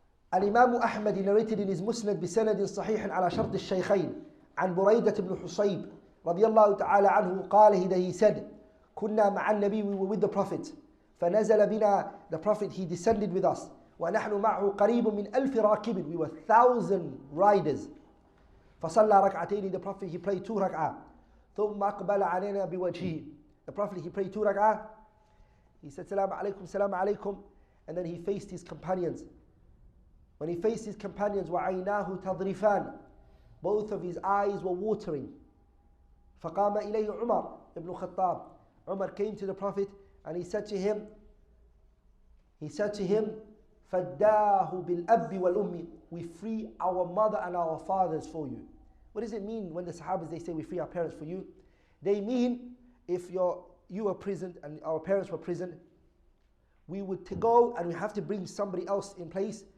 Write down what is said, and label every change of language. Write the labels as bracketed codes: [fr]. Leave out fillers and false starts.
[en] Al-Imam Ahmad narrated in his Musnad [ar] بسند صحيح على شرط الشيخين عن بريدة بن حصيب رضي الله تعالى عنه قال, [en] he said, [ar] كنا مع النبي, [en] we were with the Prophet, [ar] فنزل بنا, [en] the Prophet, he descended with us, [ar] ونحن معه قريب من 1000 راكب, [en] we were 1,000 riders. [ar] فصلى ركعتين, [en] the Prophet, he prayed 2 ركعة. [ar] ثم أقبل علينا بوجهه, [en] the Prophet, he prayed 2 ركعة. He said, Salaam alaikum, Salaam alaikum. And then he faced his companions. When he faced his companions, [ar] وَعَيْنَاهُ تَضْرِفَانِ, [en] both of his eyes were watering. [ar] فَقَامَ إِلَيْهِ عُمَرْ ibn Khattab. [en] Umar came to the Prophet and he said to him, [ar] فَدَّاهُ بِالْأَبِّ وَالْأُمِّ, [en] we free our mother and our fathers for you. What does it mean when the Sahabas, they say we free our parents for you? They mean if you were prisoned and our parents were prisoned, we would go and we have to bring somebody else in place.